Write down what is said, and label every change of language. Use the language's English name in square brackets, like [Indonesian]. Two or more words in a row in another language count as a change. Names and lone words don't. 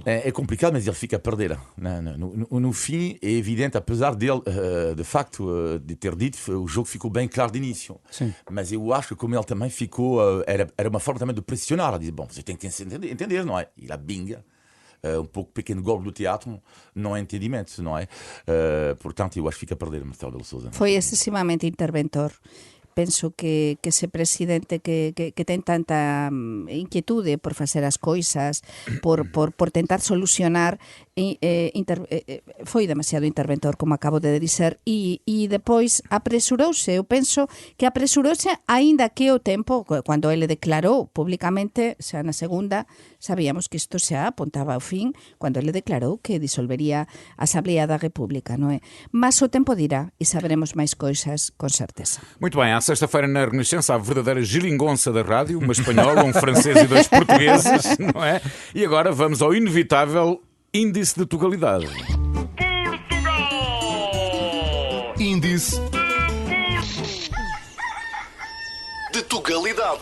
[Portuguese] É complicado, mas ele fica a perder. No fim, é evidente, apesar dele, de facto, de ter dito, o jogo ficou bem claro de início. Sim. Mas eu acho que como ele também ficou, era uma forma também de pressionar. Ele diz, bom, você tem que entender, não é? E lá binga. Um pouco pequeno golpe do teatro, não é entendimento, não é? Portanto, eu acho que fica a perder Marcelo Rebelo de Sousa. Foi excessivamente interventor. [Galician] Penso que ese presidente que ten tanta inquietude por facer as coisas, por tentar solucionar, foi demasiado interventor, como acabo de dizer, e depois apresurouse. Eu penso que apresurouse, aínda que o tempo, cando ele declarou públicamente, xa na segunda, sabíamos que isto xa apontaba ao fin, cando ele declarou que disolvería a Asamblea da República, non é? Mas o tempo dirá e saberemos máis coisas con certeza. [Portuguese] Muito bem, à sexta-feira na Renascença, a verdadeira geringonça da rádio, uma espanhola, um francês e 2 portugueses, não é? E agora vamos ao inevitável índice de tugalidade. Índice de tugalidade.